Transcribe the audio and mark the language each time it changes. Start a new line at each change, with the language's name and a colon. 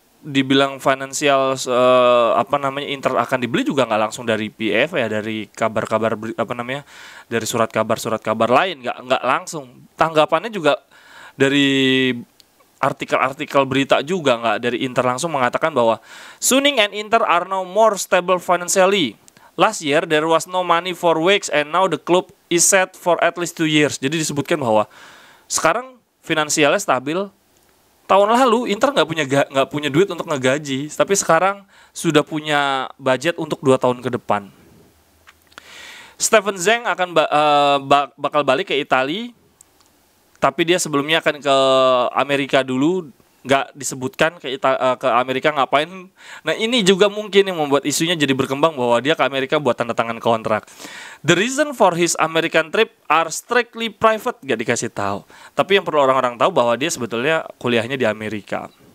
Indonesian: dibilang financial Inter akan dibeli juga nggak langsung dari PF ya, dari kabar-kabar dari surat kabar lain, nggak langsung. Tanggapannya juga dari artikel-artikel berita juga, nggak dari Inter langsung mengatakan bahwa
English: Suning and Inter are now more stable financially. Last year there was no money for weeks and now the club is set for at least 2 years.
Indonesian: Jadi disebutkan bahwa sekarang finansialnya stabil. Tahun lalu Inter nggak punya duit untuk ngegaji, tapi sekarang sudah punya budget untuk 2 tahun ke depan. Steven Zeng akan bakal balik ke Italia, tapi dia sebelumnya akan ke Amerika dulu, nggak disebutkan ke Amerika ngapain. Nah ini juga mungkin yang membuat isunya jadi berkembang bahwa dia ke Amerika buat tanda tangan kontrak.
English: The reason for his American trip are strictly private,
Indonesian: gak dikasih tahu. Tapi yang perlu orang-orang tahu bahwa dia sebetulnya kuliahnya di Amerika.